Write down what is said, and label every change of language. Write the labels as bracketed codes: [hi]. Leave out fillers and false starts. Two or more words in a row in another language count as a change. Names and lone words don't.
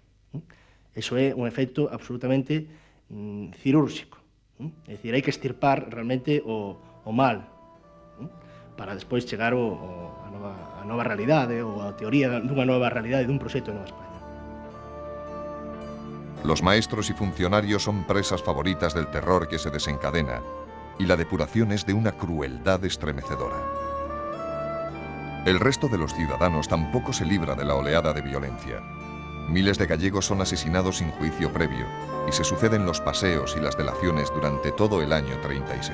[gl] Eso é un efeito absolutamente cirúrxico. É dicir, hai que extirpar realmente o mal para despois chegar a nova realidade ou a teoría dunha nova realidade dun proxecto de Nova España. [es] Los maestros y funcionarios son presas favoritas del terror que se desencadena y la depuración es de una crueldad estremecedora. El resto de los ciudadanos tampoco se libra de la oleada de violencia. Miles de gallegos son asesinados sin juicio previo y se suceden los paseos y las delaciones durante todo el año 36.